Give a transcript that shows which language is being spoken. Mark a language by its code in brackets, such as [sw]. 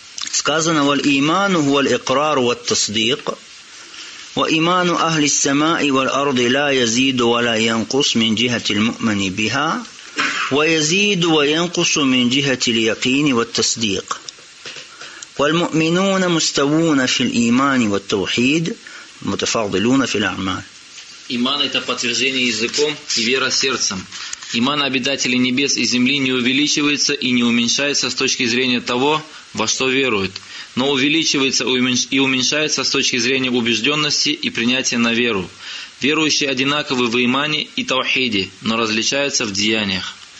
[ru] Сказано, [ar] валь иману валь икрару валь тасдик. Ва иману ахли ссамаи валь арди ла язиду валя янкус мин джихатиль му'мани биха. Ва язиду ва янкусу мин джихатиль якини валь тасдик. والمؤمنون مستوون في الإيمان والتوحيد متفاضلون في الأعمال. [ru] Иман – это подтверждение языком и вера сердцем. Иман обитателей небес и земли не увеличивается и не уменьшается с точки зрения того, во что веруют, но увеличивается и уменьшается с точки зрения убежденности и принятия на веру. Верующие одинаковы в имане и таухиде, но различаются в деяниях.